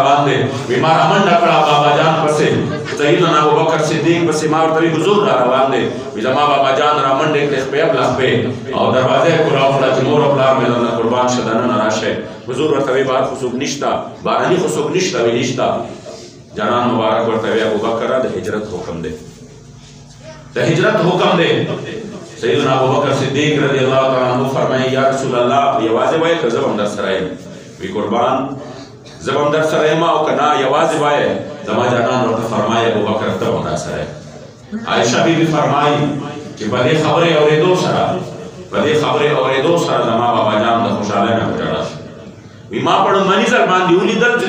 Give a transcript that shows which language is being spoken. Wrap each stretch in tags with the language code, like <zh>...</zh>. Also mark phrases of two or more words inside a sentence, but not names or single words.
<ps>روان دی وی ما رامنډه کړه بابا جان پسې سیدنا ابوبکر صدیق پسې ما ورته وی حضور را روان دی وی زما بابا جان رامنډې کړې خپې لخپې او دروازه یې کولاو کړه چې مور او پلار مې درنه قربان شه دننه راشئ حضور ورته وی بهر خو څوک نشته بهرني خو څوک نشته وی نشته جانان مبارک ورته وی ابوبکره د هجرت حکم دی د هجرت حکم دی سیدنا ابوبکر صدیق</ps> <ar>رضی اللہ تعالیٰ عنہ</ar> <ps>فرمائے</ps> <ar>یا رسول اللہ</ar> <ps>یوازې وایې که زه به هم در سره یم وی قربان زه به هم در سره یم او که نه یوازې وایې زما جانان ورته فرمایي ابوبکر ته به هم در سره یم عایشه بیبي فرمایي چې په دې خبرې اورېدو سره زما بابا جان د خوشحالۍ نه په ژړا شو وی ما په لومړني ځل باندې ولیدل چې د</ps>